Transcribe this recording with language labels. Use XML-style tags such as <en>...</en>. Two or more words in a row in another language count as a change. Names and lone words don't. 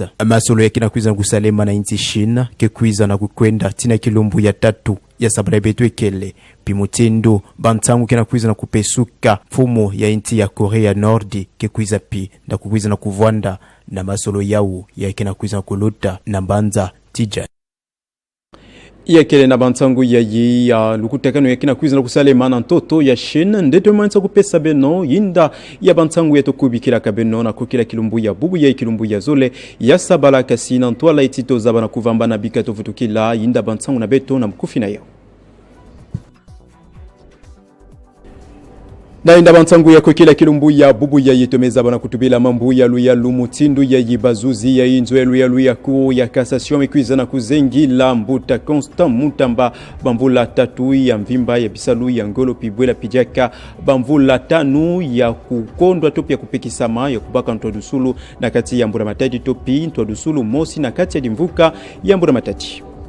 <kg>Masolo ya kina kuiza kusalema na inti China ke kuiza na kukwenda tina kilumbu ya tatu ya sabrabetu ekele pimutindo bantangu kina kuiza na kupesuka fumo ya inti ya Korea Nordi ke kuiza pi na kuiza na kuvwanda na masolo yao ya kina kuiza kuluta na mbanza tija ya kele na bantangu ya lukutakano ya kina kuiza na kusalema na ntoto ya China ndeto mwanza kupesa beno yinda ya bantangu ya tokubikila kabeno na kukila kilumbu ya bubu ya kilumbu ya zole ya sabala kasi na ntwala itito zaba na kuvamba na bikato futukila yinda bantangu na beto na mkufi na yao. Na inda bantangu ya kukila kilumbu ya bubu ya yitomeza bana kutubila mambu ya luya lumutindu ya yibazuzi ya inzo ya luya kuu ya kasasyon mekwiza na kuzengi la mbuta Constant Mutamba bambula tatu ya mvimba ya bisalu ya ngolo pibwela pijaka bambula tanu ya kukondwa topi ya kupekisama ya kubaka ntwadusulu na kati ya mbura matadi topi ntwadusulu mosi na kati ya dimvuka ya mbura matadi.</kg>